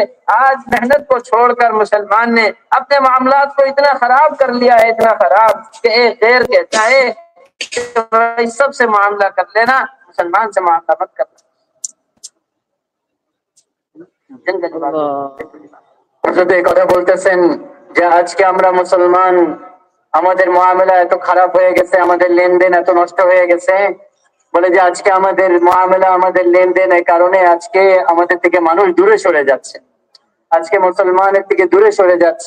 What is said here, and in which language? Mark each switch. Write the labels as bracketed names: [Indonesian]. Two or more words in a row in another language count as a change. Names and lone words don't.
[Urdu] آج محنت کو چھوڑ کر مسلمان نے اپنے معاملات کو اتنا خراب کر لیا ہے، اتنا خراب کہ ایک غیر کہتا ہے کہ سب سے معاملہ کر لینا، مسلمان سے معاملہ مت کرنا۔ [Bangla] حضرت কথা বলতেছেন যে আজকে আমরা মুসলমান, আমাদের মুআমালা এত খারাপ হয়ে গেছে, আমাদের লেনদেন এত নষ্ট হয়ে গেছে, বলে যে আজকে আমাদের মুআমালা, আমাদের লেনদেনের কারণে আজকে আমাদের থেকে মানুষ দূরে সরে যাচ্ছে, আজকে মুসলমানের থেকে দূরে সরে যাচ্ছে।